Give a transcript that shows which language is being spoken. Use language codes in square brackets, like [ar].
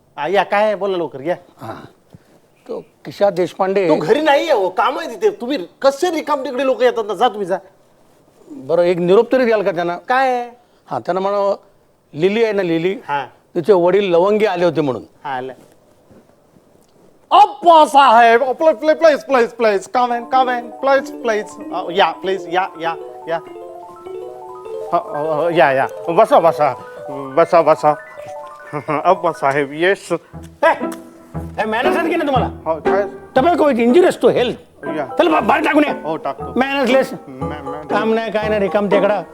[mr] या काय आहे? बोला लवकर या. तो किशा देशपांडे. तो घरी नाही आहे हो, काम आहे तिथे. तुम्ही कसे रिकाम तिकडे लोक येतात ना, जा तुम्ही जा. बरं एक निरोप तरी द्याल का त्यांना? काय आहे? हा त्यांना म्हणा लिली आहे ना लिली, हा तिचे वडील लवंगी आले होते म्हणून. हा आलं. अप्पा साहेब, [en] please please please please [mr] come in please please या प्लीज या या या या या बसा बसा बसा बसा. अप्पा साहेब येस. मॅनर्स आहेत की नाही तुम्हाला? हो काय? [en] Tobacco is injurious to health. [mr] या चल बाहेर टाकून ये. हो टाकतो. [en] Mannersless. [mr] काम नाही काय नाही रिकाम तेकडा.